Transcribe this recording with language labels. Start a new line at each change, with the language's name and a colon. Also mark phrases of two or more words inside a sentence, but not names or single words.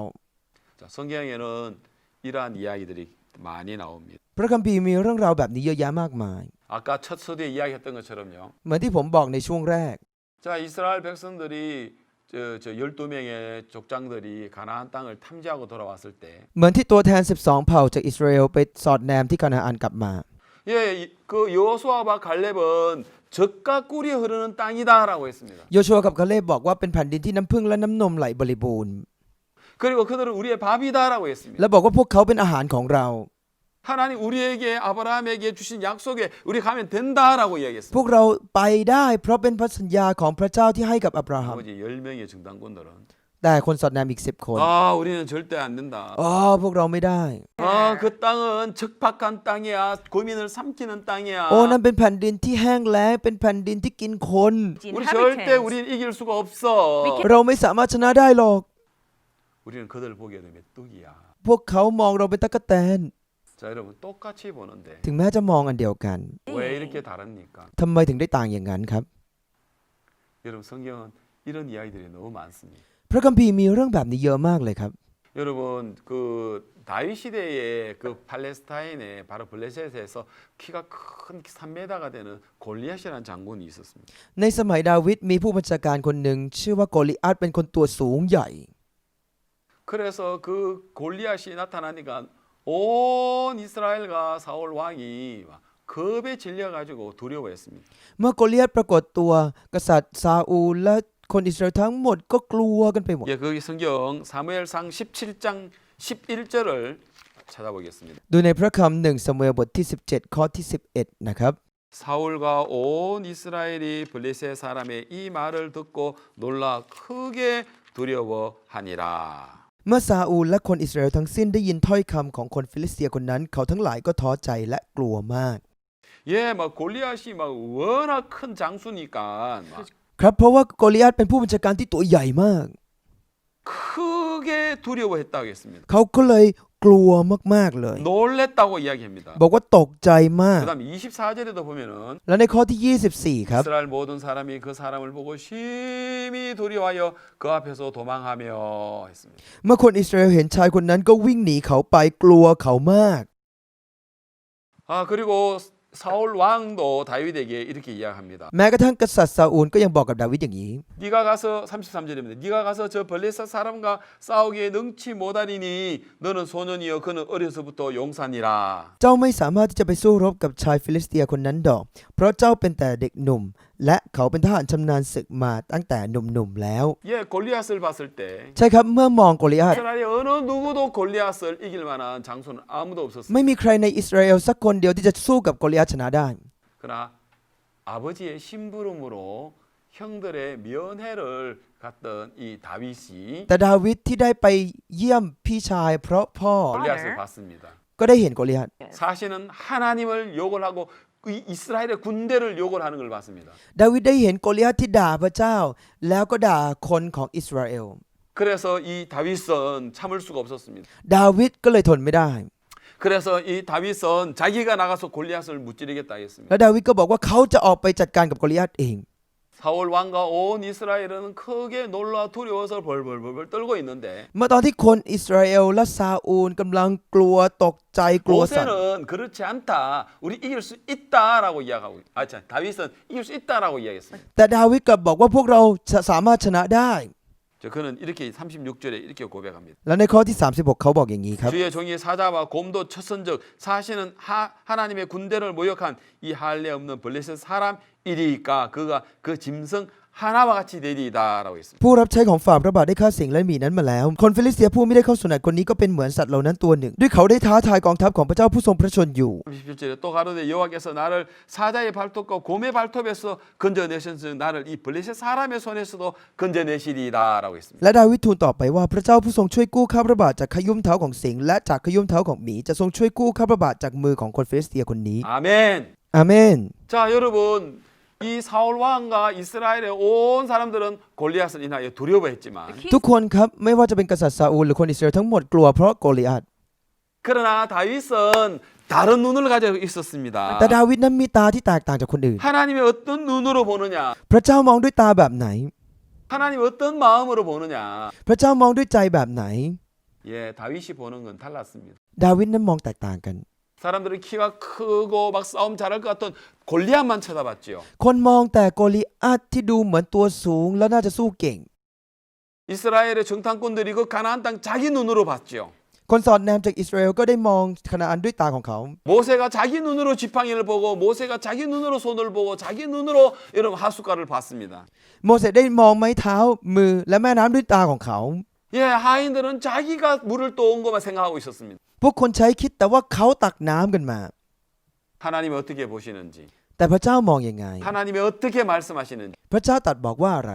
Korean: 자, 성경에는 이러한 이야기들이 많이 나옵니다.
Thai: พระคัมภีร์มีเรื่องราวแบบนี้เยอะแยะมากมาย
Korean: 아까 첫 서두에 이야기했던 것처럼요.
Thai: เหมือนที่ผมบอกในช่วงแรก
Korean: 자, 이스라엘 백성들이 저 12명의 족장들이 가나안 땅을 탐지하고 돌아왔을 때
Thai: เหมือนที่ตัวแทน 12 เผ่าจากอิสราเอลไปสอดแนมที่คานาอันกลับมา
Korean: 예, 그 여호수아와 갈렙은 젖과 꿀이 흐르는 땅이다라고 했습니다.
Thai: โยชัวกับคาเลบบอกว่าเป็นแผ่นดินที่น้ำพึ่งและน้ำนมไหลบริบูรณ์
Korean: 그리고 그들은 우리의 밥이다라고 했습니다.
Thai: และบอกว่าพวกเขาเป็นอาหารของเรา
Korean: 하나님 우리에게 아브라함에게 주신 약속에 우리 가면 된다라고
Thai: พว
Korean: 이야기했습니다.
Thai: กเราไปได้เพราะเป็นพระสัญญาของพระเจ้าที่ให้กับอับราฮัม
Korean: 나머지 10명의 정당꾼들은
Thai: แต่คนสอดแนมอีก 10 คน
Korean: 아, 우리는 절대 안 된다.
Thai: อ๋อพวกเราไม่ได้
Korean: 아, 그 땅은 적박한 땅이야. 고민을 삼키는 땅이야.
Thai: โอ้นั่นเป็นแผ่นดินที่แห้งแล้งเป็นแผ่นดินที่กินคน
Korean: 우리 절대 우리는 이길 수가 없어.
Thai: เราไม่สามารถชนะได้หรอก
Korean: 우리는 그들 보기에 메뚜기야.
Thai: พวกเขามองเราเป็นตั๊กแตน
Korean: 자, 여러분 똑같이 보는데
Thai: ถึงแม้จะมองอันเดียวกัน
Korean: 왜 이렇게 다릅니까?
Thai: ทำไมถึงได้ต่างอย่างนั้นครับ
Korean: 여러분 성경은 이런 이야기들이 너무 많습니다.
Thai: พระคัมภีร์มีเรื่องแบบนี้เยอะมากเลยครับ
Korean: 여러분 그 다윗 시대의 그 팔레스타인의 바로 블레셋에서 키가 큰 3m가 되는 골리앗이라는 장군이 있었습니다.
Thai: ในสมัยดาวิดมีผู้บัญชาการคนหนึ่งชื่อว่าโกลิอัทเป็นคนตัวสูงใหญ่
Korean: 그래서 그 골리앗이 나타나니까 온 이스라엘과 사울 왕이 막 겁에 질려가지고 두려워했습니다.
Thai: เมื่อโกลิอัทปรากฏตัวกษัตริย์ซาอูลและคนอิสราเอลทั้งหมดก็กลัวกันไปหมด
Korean: 예, 거기 성경 사무엘상 17장 11절을 찾아보겠습니다.
Thai: ดูในพระคำหนึ่งซามูเอลบทที่ 17 ข้อที่ 11 นะครับ
Korean: 사울과 온 이스라엘이 블레셋 사람의 이 말을 듣고 놀라 크게 두려워하니라.
Thai: เมื่อซาอูลและคนอิสราเอลทั้งสิ้นได้ยินถ้อยคำของคนฟิลิสเตียคนนั้นเขาทั้งหลายก็ท้อใจและกลัวมาก
Korean: 예, 막 골리앗이 막 워낙 큰 장수니까 막
Thai: ครับเพราะว่าโกลิอัทเป็นผู้บัญชาการที่ตัวใหญ่มาก
Korean: 크게 두려워했다고 했습니다.
Thai: เขาก็เลยกลัวมากๆเลย
Korean: 놀랬다고 이야기합니다.
Thai: บอกว่าตกใจมาก
Korean: 그다음 24절에도 보면은
Thai: และในข้อที่ 24 ครับ
Korean: 이스라엘 모든 사람이 그 사람을 보고 심히 두려워하여 그 앞에서 도망하며 했습니다.
Thai: เมื่อคนอิสราเอลเห็นชายคนนั้นก็วิ่งหนีเขาไปกลัวเขามาก
Korean: 아, 그리고 사울 왕도 다윗에게 이렇게 이야기합니다.
Thai: แม้กระทั่งกษัตริย์ซาอูลก็ยังบอกกับดาวิดอย่างนี้
Korean: 네가 가서 33절입니다. 네가 가서 저 블레셋 사람과 싸우기에 능치 못하리니 너는 소년이여 그는 어려서부터 용사니라.
Thai: เจ้าไม่สามารถที่จะไปสู้รบกับชายฟิลิสเตียคนนั้นดอก เพราะเจ้าเป็นแต่เด็กหนุ่ม และเขาเป็นทหารชำนาญศึกมาตั้งแต่หนุ่มๆแล้ว
Korean: 예, 골리앗을 봤을 때
Thai: ใช่ครับเมื่อมองโกลิอัท
Korean: 이스라엘의 어느 누구도 골리앗을 이길 만한 장수는 아무도 없었습니다.
Thai: ไม่มีใครในอิสราเอลสักคนเดียวที่จะสู้กับโกลิอัทชนะได้
Korean: 그러나 아버지의 심부름으로 형들의 면회를 갔던 이 다윗이
Thai: แต่ดาวิดที่ได้ไปเยี่ยมพี่ชายเพราะพ่อ
Korean: 골리앗을 봤습니다.
Thai: ก็ได้เห็นโกลิอัท
Korean: 사실은 하나님을 욕을 하고 이 이스라엘의 군대를 욕을 하는 걸 봤습니다.
Thai: ดาวิดได้เห็นโกลิอัทที่ด่าพระเจ้า แล้วก็ด่าคนของอิสราเอล
Korean: 그래서 이 다윗은 참을 수가 없었습니다.
Thai: ดาวิดก็เลยทนไม่ได้
Korean: 그래서 이 다윗은 자기가 나가서 골리앗을 무찌르겠다 했습니다.
Thai: แล้วดาวิดก็บอกว่าเขาจะออกไปจัดการกับโกลิอัทเอง
Korean: 사울 왕과 온 이스라엘은 크게 놀라 두려워서 벌벌벌 떨고 있는데
Thai: เมื่อตอนที่คนอิสราเอลและซาอูลกำลังกลัวตกใจกลัวสั่น
Korean: 모세는 그렇지 않다. 우리 이길 수 있다라고 이야기하고 다윗은 이길 수 있다라고 이야기했습니다.
Thai: แต่ดาวิดกลับบอกว่าพวกเราจะสามารถชนะได้
Korean: 그는 이렇게 36절에 이렇게 고백합니다.
Thai: แล้วในข้อที่ 36 เขาบอกอย่างนี้ครับ
Korean: 주의 종이 사자와 곰도 쳤은즉 사실은 하나님의 군대를 모욕한 이 할례 없는 블레셋 사람이리까 그가 그 짐승 하나와 같이 되리이다라고 했습니다.
Thai: ผู้รับใช้ของฝ่าพระบาทได้ฆ่าสิ่งและหมีนั้นมาแล้วคนฟิลิสเตียผู้ไม่ได้เข้าสุนัตคนนี้ก็เป็นเหมือนสัตว์เหล่านั้นตัวหนึ่งด้วยเขาได้ท้าทายกองทัพของพระเจ้าผู้ทรงพระชนอยู่
Korean: 17절에 또 가로되 여호와께서 나를 사자의 발톱과 곰의 발톱에서 건져내셨으니 나를 이 블레셋 사람의 손에서도 건져내시리이다라고 했습니다.
Thai: และดาวิดทูลตอบไปว่าพระเจ้าผู้ทรงช่วยกู้ข้าพระบาทจากขยุ้มเท้าของสิงห์และจากขยุ้มเท้าของหมีจะทรงช่วยกู้ข้าพระบาทจากมือของคนฟิลิสเตียคนนี้
Korean: 아멘.
Thai: อาเมน
Korean: 자, 여러분 이 사울 왕과 이스라엘의 온 사람들은 골리앗을 인하여 두려워했지만
Thai: ทุกคนครับไม่ว่าจะเป็นกษัตริย์ซาอูลหรือคนอิสราเอลทั้งหมดกลัวเพราะโกลิอาธ
Korean: 그러나 다윗은 다른 눈을 가지고 있었습니다.
Thai: แต่ดาวิดนั้นมีตาที่แตกต่างจากคนอื่น
Korean: 하나님이 어떤 눈으로 보느냐?
Thai: พระเจ้ามองด้วยตาแบบไหน
Korean: 하나님 어떤 마음으로 보느냐?
Thai: พระเจ้ามองด้วยใจแบบไหน
Korean: 예, 다윗이 보는 건 달랐습니다.
Thai: ดาวิดนั้นมองแตกต่างกัน
Korean: 사람들은 키가 크고 막 싸움 잘할 것 같던 골리앗만 쳐다봤지요.
Thai: คนมองแต่โกลิอาธที่ดูเหมือนตัวสูงแล้วน่าจะสู้เก่ง
Korean: 이스라엘의 정탐꾼들이 그 가나안 땅 자기 눈으로 봤지요.
Thai: คนสอดแนมจากอิสราเอลก็ได้มองคณาอันด้วยตาของเขา
Korean: 모세가 자기 눈으로 지팡이를 보고 모세가 자기 눈으로 손을 보고 자기 눈으로 여러분 하숫가를 봤습니다.
Thai: โมเสสได้มองไม้เท้ามือและแม่น้ำด้วยตาของเขา
Korean: 예, 하인들은 자기가 물을 떠온 것만 생각하고 있었습니다.
Thai: พวกคนใช้คิดแต่ว่าเขาตักน้ำกันมา
Korean: 하나님이 어떻게 보시는지,
Thai: แต่พระเจ้ามองยังไง
Korean: 하나님이 어떻게 말씀하시는지,
Thai: พระเจ้าตรัสบอกว่าอะไร